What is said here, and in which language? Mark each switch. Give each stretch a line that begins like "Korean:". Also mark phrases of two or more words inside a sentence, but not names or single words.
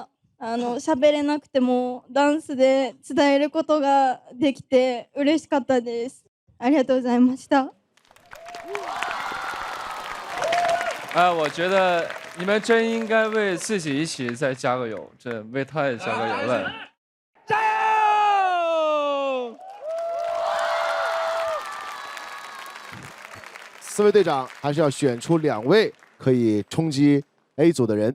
Japanese: 喋れなくてもダンスで伝えることができて嬉しかったです。ありがとうございました。
Chinese: 我觉得你们真应该为自己一起再加个油，这为他也加个油了。加油！4位队长还是要选出2位可以冲击 A 组的人。